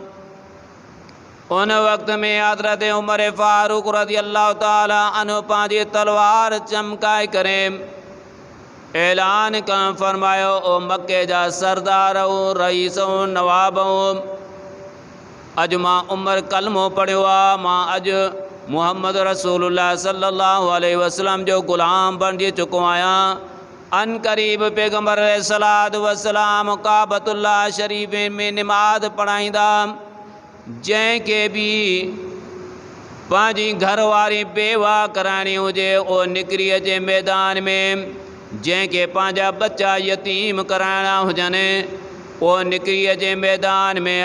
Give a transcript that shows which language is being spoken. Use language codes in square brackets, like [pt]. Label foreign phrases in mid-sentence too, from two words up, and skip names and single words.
[sd] उन वक़्त में हज़रत उमर फारूक [ar] رضي الله تعالى عنه [sd] पंहिंजी तलवार चमकाए करे ऐलान करणु फरमायो ओ मके जा सरदारो रईसो नवाबो, अॼु मां उमर कलमो पढ़ियो आहे, मां अॼु मुहम्मद [ar] رسول الله صلى الله عليه وسلم [sd] जो ग़ुलाम बणिजी चुको आहियां। अन क़रीब पैगम्बर [ar] عليه الصلاة والسلام [sd] काबतुल्लाह शरीफ़ में निमाज़ पढ़ाईंदा। जंहिंखे बि पंहिंजी घरवारी बेवा कराइणी हुजे उहो निकिरी अचे मैदान में, जंहिंखे पंहिंजा बच्चा यतीम कराइणा हुजनि उहो निकिरी अचे मैदान में।